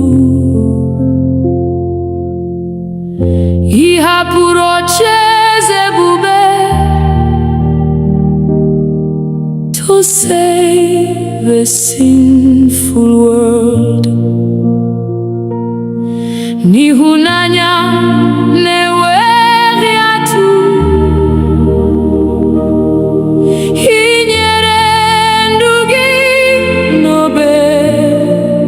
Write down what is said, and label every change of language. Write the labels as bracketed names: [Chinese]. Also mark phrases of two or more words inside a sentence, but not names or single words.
[Igbo] ị hapụrụ ocheeze ebube [English] to save a sinful world. [Igbo] N'ịhụnanya na-enweghị atụ, ị nyere ndụ gị n'obe.